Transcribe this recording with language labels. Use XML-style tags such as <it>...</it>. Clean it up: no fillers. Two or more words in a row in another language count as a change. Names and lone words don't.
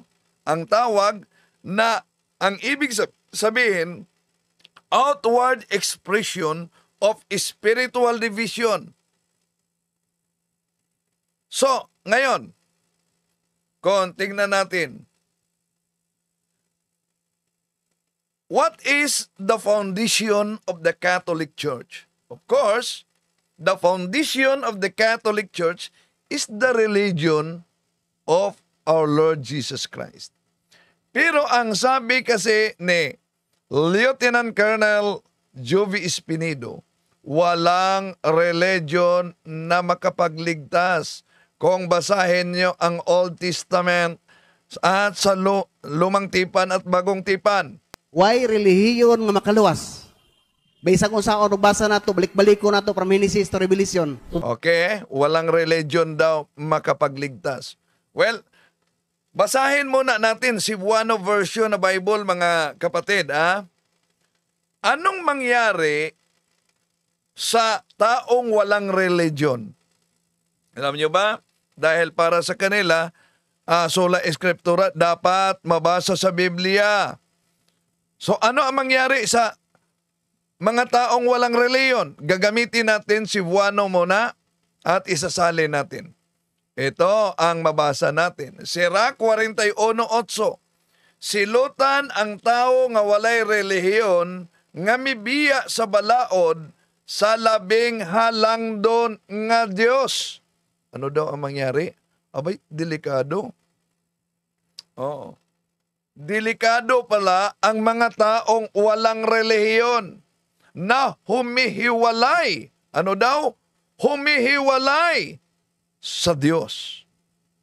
<tl>Ang tawag na ang ibig sabihin,</tl> <en>outward expression of spiritual division.</en> <tl>So, ngayon, kung tingnan natin,</tl> <en>what is the foundation of the Catholic Church? Of course, the foundation of the Catholic Church is the religion of our Lord Jesus Christ.</en> <tl>Pero ang sabi kasi ni Lieutenant Colonel Jovi Espinedo, walang religion na makapagligtas. Kung basahin nyo ang Old Testament at sa Lumang Tipan at Bagong Tipan,</tl> <ceb>why relihiyon nga makaluwas? Baysa kung saan basa nato, balik-baliko nato from Genesis to Revelation.</ceb> <tl>okay, walang religion daw makapagligtas. Well, basahin muna natin Cebuano version na Bible, mga kapatid. Anong mangyari sa taong walang religion? Alam nyo ba? Dahil para sa kanila,</tl> <la>sola escriptura,</la> <tl>dapat mabasa sa Biblia. So ano ang mangyari sa mga taong walang reliyon? Gagamitin natin Cebuano muna at isasalin natin. Ito ang mabasa natin. Sira 41:8.</tl> <ceb>Silutan ang tao nga walay relihiyon nga mibiya sa balaod sa labing halangdon nga Dios.</ceb> <tl>Ano daw ang mangyari? Abay, delikado. Oo. Delikado pala ang mga taong walang relihiyon na humihiwalay. Ano daw? Humihiwalay sa Diyos.</tl>